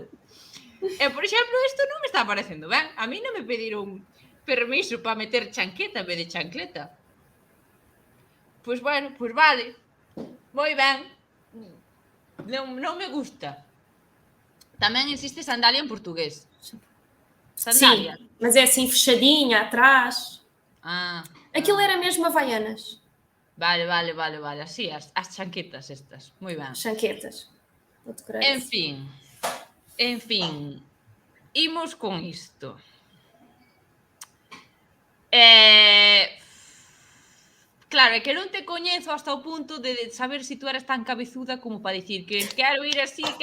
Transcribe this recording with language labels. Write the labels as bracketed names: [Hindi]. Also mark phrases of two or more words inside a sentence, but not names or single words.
[Galician] Por exemplo, isto non me está parecendo ben. A mí non me pediron permiso para meter chanqueta en vez de chancleta. Pois bueno, pois vale. Moi ben. Non me gusta. Tamén existe sandalia en portugués. Sandalia. [Portuguese] Sim, mas é assim fechadinha atrás. Aquilo era mesmo havaianas. [Galician] Vale. Así, as chanquetas estas. Moi ben. Chanquetas. En fin. Imos con isto. Claro, é que non te coñezo hasta o punto de saber se tú eras tan cabezuda como para dicir que quero ir así.